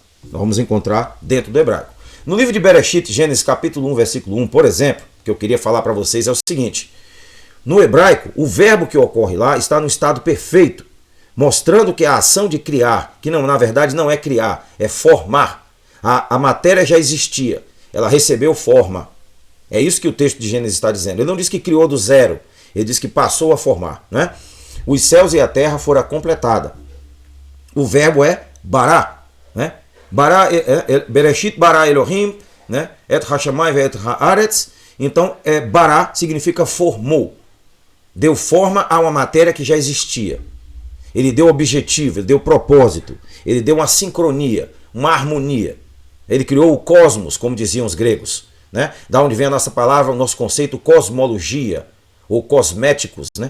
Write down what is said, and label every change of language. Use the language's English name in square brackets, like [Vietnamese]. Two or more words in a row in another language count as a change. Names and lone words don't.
[Portuguese] Nós vamos encontrar dentro do hebraico. No livro de Bereshit, Gênesis capítulo 1, versículo 1, por exemplo, que eu queria falar para vocês é o seguinte: no hebraico, o verbo que ocorre lá está no estado perfeito, mostrando que a ação de criar, que na verdade não é criar, é formar. A matéria já existia, ela recebeu forma. É isso que o texto de Gênesis está dizendo. Ele não diz que criou do zero, ele diz que passou a formar. Né? Os céus e a terra foram completados. O verbo é bará. Né? Bará, [Hebrew] בראשית ברא אלוהים, né? את השמים ו את הארץ. [Portuguese] Então, bará significa formou. Deu forma a uma matéria que já existia. Ele deu objetivo, ele deu propósito, ele deu uma sincronia, uma harmonia. Ele criou o cosmos, como diziam os gregos. Né? Da onde vem a nossa palavra, o nosso conceito cosmologia, ou cosméticos, né?